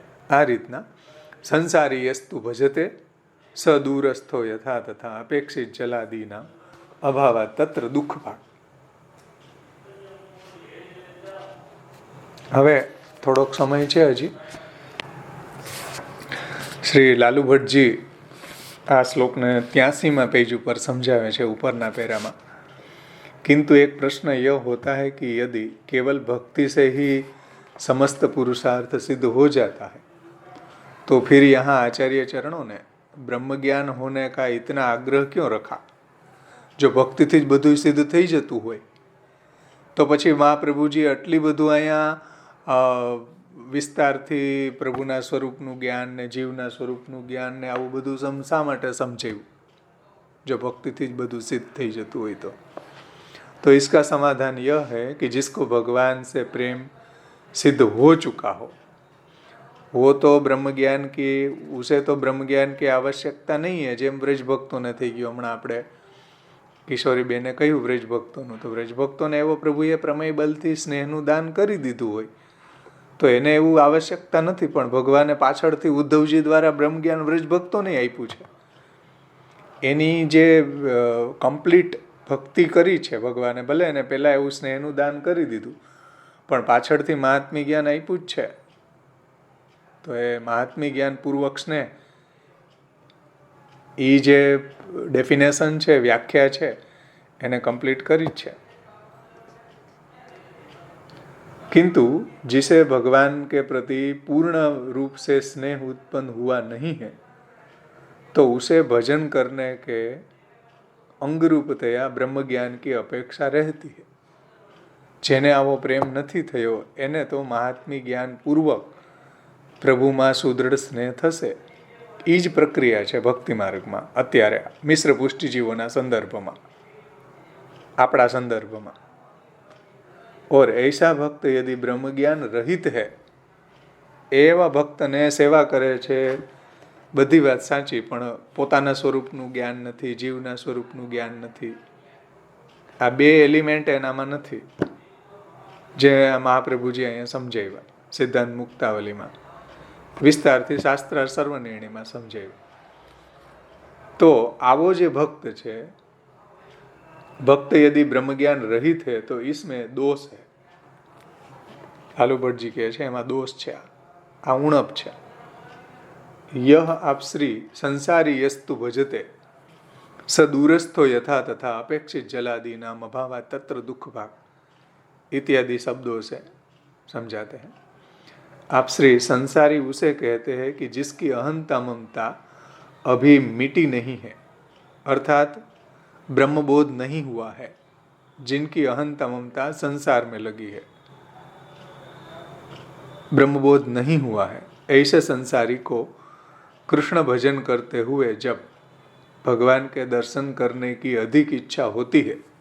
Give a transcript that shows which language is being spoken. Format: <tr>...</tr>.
<gu>આ રીતના</gu> <sa>સંસારી યસ્તુ ભજતે સ દૂરસ્થો યથા તથા અપેક્ષિત જલાદીના અભાવા તત્ર દુઃખ ભાગ.</sa> <gu>હવે થોડોક સમય છે હજી. શ્રી લાલુ ભટ્ટજી આ શ્લોકને 83માં પેજ ઉપર સમજાવે છે ઉપરના પેરામાં.</gu> <hi>किंतु एक प्रश्न यह होता है कि यदि केवल भक्ति से ही समस्त पुरुषार्थ सिद्ध हो जाता है तो फिर यहाँ आचार्य चरणों ने ब्रह्म ज्ञान होने का इतना आग्रह क्यों रखा? जो</hi> <gu>भक्तिથી જ બધું સિદ્ધ થઈ જતું હોય તો પછી મહાપ્રભુજી આટલી બધું અહીંયા વિસ્તારથી પ્રભુના સ્વરૂપનું જ્ઞાન ને જીવના સ્વરૂપનું જ્ઞાન ને આવું બધું શા માટે સમજાવ્યું? જો ભક્તિથી જ બધું સિદ્ધ થઈ જતું હોય</gu> <hi>तो इसका समाधान यह है कि जिसको भगवान से प्रेम सिद्ध हो चुका हो वो तो ब्रह्म ज्ञान की उसे तो ब्रह्म ज्ञान की आवश्यकता नहीं है.</hi> <gu>જેમ વ્રજ ભક્તોને થઈ ગયું. હમણાં આપણે કિશોરીબેને કહ્યું વ્રજ ભક્તોનું, તો વ્રજ ભક્તોને એવો પ્રભુએ પ્રમેય બલથી સ્નેહનું દાન કરી દીધું હોય તો એને એવું આવશ્યકતા નથી. પણ ભગવાને પાછળથી ઉદ્ધવજી દ્વારા બ્રહ્મ જ્ઞાન વ્રજ ભક્તોને આપ્યું છે. એની જે કમ્પ્લીટ ભક્તિ કરી છે ભગવાને, ભલે એને પહેલાં એવું સ્નેહનું દાન કરી દીધું પણ પાછળથી મહાત્મી જ્ઞાન આપ્યું જ છે. તો એ મહાત્મી જ્ઞાન પૂર્વક સ્નેહ એ જે ડેફિનેશન છે, વ્યાખ્યા છે, એને કમ્પ્લીટ કરી જ છે.</gu> <hi>किंतु जिसे भगवान के प्रति पूर्ण रूप से स्नेह उत्पन्न हुआ नहीं है तो उसे भजन करने के अंगरूपतया ब्रह्म ज्ञान की अपेक्षा रहती है.</hi> <gu>જેને આવો પ્રેમ નથી થયો એને તો મહાત્મી જ્ઞાન પૂર્વક પ્રભુમાં સુદૃઢ સ્નેહ થશે. એ જ પ્રક્રિયા છે ભક્તિ માર્ગમાં અત્યારે મિશ્ર પુષ્ટિજીવોના સંદર્ભમાં, આપણા સંદર્ભમાં.</gu> <hi>और ऐसा भक्त यदि ब्रह्म ज्ञान रहित है,</hi> <gu>એવા ભક્તને સેવા કરે છે, બધી વાત સાચી, પણ પોતાના સ્વરૂપનું જ્ઞાન નથી, જીવના સ્વરૂપનું જ્ઞાન નથી. આ બે એલિમેન્ટ એનામાં નથી, જે મહાપ્રભુજી અહીંયા સમજાવ્યા સિદ્ધાંત મુક્તાવલીમાં, વિસ્તારથી શાસ્ત્ર સર્વનિર્ણયમાં સમજાવ્યું. તો આવો જે ભક્ત છે,</gu> <hi>भक्त यदि ब्रह्म ज्ञान रहित है तो इसमें दोष है.</hi> <gu>लालू भट्ट जी કહે છે એમાં દોષ છે, આ ઉણપ છે.</gu> <hi>यह आप श्री</hi> <sa>संसारी यस्तु भजते स दूरस्थो यथा तथा अपेक्षित जलादि नाम अभावा तत्र दुख भाग</sa> <hi>इत्यादि शब्दों से समझाते हैं. आप श्री संसारी उसे कहते हैं कि जिसकी अहंता ममता अभी मिटी नहीं है, अर्थात ब्रह्मबोध नहीं हुआ है, जिनकी अहंता ममता संसार में लगी है, ब्रह्मबोध नहीं हुआ है, ऐसे संसारी को कृष्ण भजन करते हुए जब भगवान के दर्शन करने की अधिक इच्छा होती है,</hi>